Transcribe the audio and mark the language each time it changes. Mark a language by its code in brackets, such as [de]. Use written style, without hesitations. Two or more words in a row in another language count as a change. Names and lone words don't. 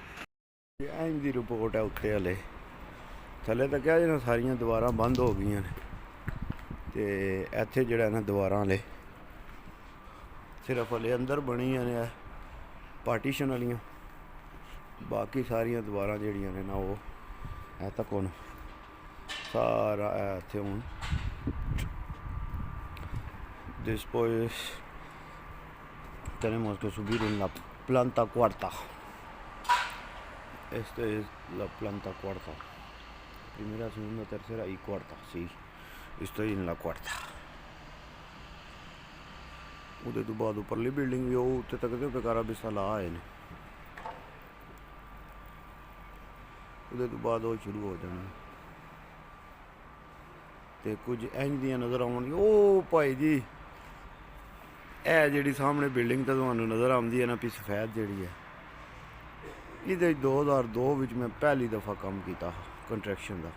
[pa] ਇੰਜ ਦੀ ਰਿਪੋਰਟ ਹੈ ਉੱਤੇ ਹਲੇ, ਥੱਲੇ ਤਾਂ ਕਿਹਾ ਜਿਹੜਾ ਸਾਰੀਆਂ ਦੀਵਾਰਾਂ ਬੰਦ ਹੋ ਗਈਆਂ ਨੇ, ਤੇ ਇੱਥੇ ਜਿਹੜਾ ਨਾ ਦੀਵਾਰਾਂ ਹਲੇ ਸਿਰਫ ਹਲੇ ਅੰਦਰ ਬਣੀਆਂ ਨੇ ਪਾਰਟੀਸ਼ਨ ਵਾਲੀਆਂ, ਬਾਕੀ ਸਾਰੀਆਂ ਦੀਵਾਰਾਂ ਜਿਹੜੀਆਂ ਨੇ ਨਾ ਉਹ ਇਹ ਤੱਕ ਹੁਣ ਸਾਰਾ ਇੱਥੇ ਹੁਣ [es] después tenemos que subir en la planta cuarta. Esta es la planta cuarta, primera, segunda, tercera y cuarta. Sí, estoy en la cuarta. [pa] ਉਹਦੇ ਤੋਂ ਬਾਅਦ ਉੱਪਰਲੀ ਬਿਲਡਿੰਗ ਵੀ ਉਹ ਉੱਤੇ ਤੱਕ ਦੇ ਬੇਕਾਰਾ ਬਿਸਾ ਲਾ ਆਏ ਨੇ, ਉਹਦੇ ਤੋਂ ਬਾਅਦ ਉਹ ਸ਼ੁਰੂ ਹੋ ਜਾਣੀ। ਤੇ ਕੁਝ ਇੰਝ ਦੀਆਂ ਨਜ਼ਰ ਆਉਣਗੀਆਂ। ਉਹ ਭਾਈ ਜੀ ਇਹ ਜਿਹੜੀ ਸਾਹਮਣੇ ਬਿਲਡਿੰਗ ਤਾਂ ਤੁਹਾਨੂੰ ਨਜ਼ਰ ਆਉਂਦੀ ਹੈ ਨਾ ਵੀ ਸਫੈਦ ਜਿਹੜੀ ਹੈ, ਇਹਦੇ 2002 ਵਿੱਚ ਮੈਂ ਪਹਿਲੀ ਦਫਾ ਕੰਮ ਕੀਤਾ ਕੰਸਟਰਕਸ਼ਨ ਦਾ।